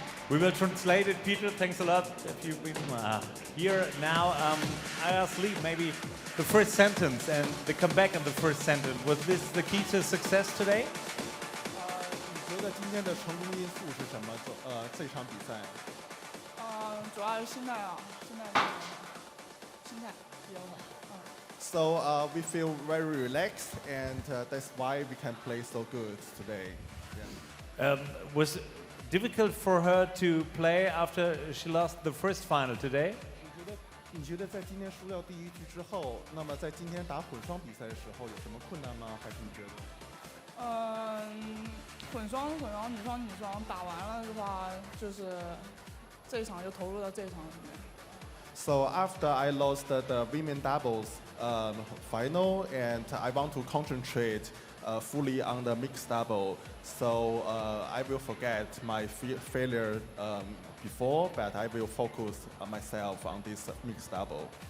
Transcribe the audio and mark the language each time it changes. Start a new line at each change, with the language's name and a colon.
English: We will translate it, Peter. Thanks a lot. If you've been here now, I asked Lee maybe the first sentence and the comeback in the first sentence. Was this the key to success today?
Chinese: 你觉得今天的成功因素是什么？这场比赛。主要是心态啊，心态比较好。
English: So we feel very relaxed, and that's why we can play so good today. Was it difficult for her to play after she lost the first final today?
Chinese: 你觉得在今天输掉第1局之后，那么在今天打混双比赛的时候有什么困难吗？还是你觉得？混双、女双打完了的话，就是这一场就投入到这一场里面。
English: So after I lost the women doubles final, and I want to concentrate fully on the mixed double. So I will forget my failure before, but I will focus on myself on this mixed double.